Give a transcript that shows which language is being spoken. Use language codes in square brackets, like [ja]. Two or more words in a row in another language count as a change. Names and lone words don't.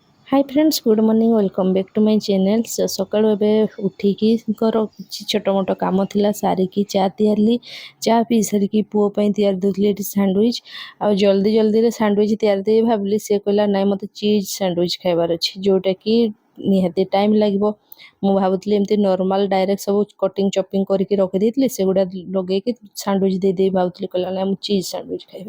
[en] Hi friends, good morning, welcome back to my channel. [or] सकाळू ଏବେ ଉଠିକି କିଛି ଛୋଟ ମୋଟ କାମ ଥିଲା ସାରିକି ଚା ତିଆରିଲି। ଚା ପିଇ ସାରିକି ପୁଅ ପାଇଁ ତିଆରି ଦେଉଥିଲି ଏଠି ସାଣ୍ଡୱିଚ୍। ଆଉ ଜଲ୍ଦିରେ ସାଣ୍ଡୱିଚ୍ ତିଆରି ଦେଇ ଭାବିଲି, ସେ କହିଲା ନାଇଁ ମୋତେ [en] cheese sandwich [or] ଖାଇବାର ଅଛି, ଯେଉଁଟାକି ନିହାତି ଟାଇମ୍ ଲାଗିବ। ମୁଁ ଭାବୁଥିଲି ଏମିତି [en] normal direct [or] ସବୁ [en] cutting chopping [or] କରିକି ରଖିଦେଇଥିଲି, ସେଗୁଡ଼ା ଲଗେଇକି ସାଣ୍ଡୱିଚ୍ ଦେଇଦେଇ ଭାବୁଥିଲି, କହିଲା ନାଇଁ ମୁଁ [en] cheese sandwich [or] ଖାଇବି।